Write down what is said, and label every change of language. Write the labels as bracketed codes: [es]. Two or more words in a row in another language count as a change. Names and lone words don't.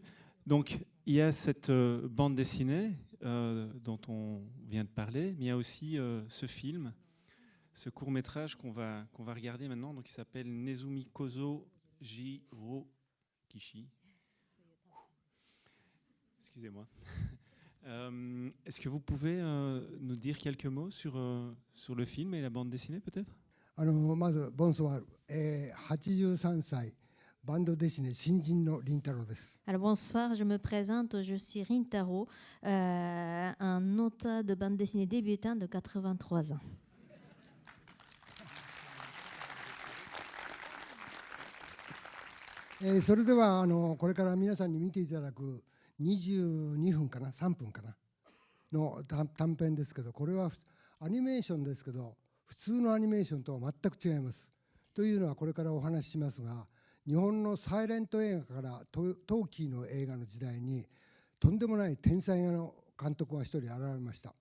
[fr] Donc, il y a cette bande dessinée dont on vient de parler, mais il y a aussi ce film, ce court-métrage qu'on va regarder maintenant, donc, qui s'appelle Nezumi Kozo Jiro Kishi. Excusez-moi. Est-ce que vous pouvez nous dire quelques mots sur le film et la bande dessinée, peut-être ? Bonsoir. [ja] 83 歳、バンドデシネ新人のリンタロウです。 [fr] Alors bonsoir, je me présente, je suis Rintaro, un auteur de bande dessinée débutant de 83 ans. [ja] それではこれから皆さんに見ていただく22分かな3分かなの短編ですけど、これはアニメーションですけど普通のアニメーションとは全く違います。というのはこれからお話ししますが、 日本のサイレント映画からトーキーの映画の時代にとんでもない天才の監督が一人現れました。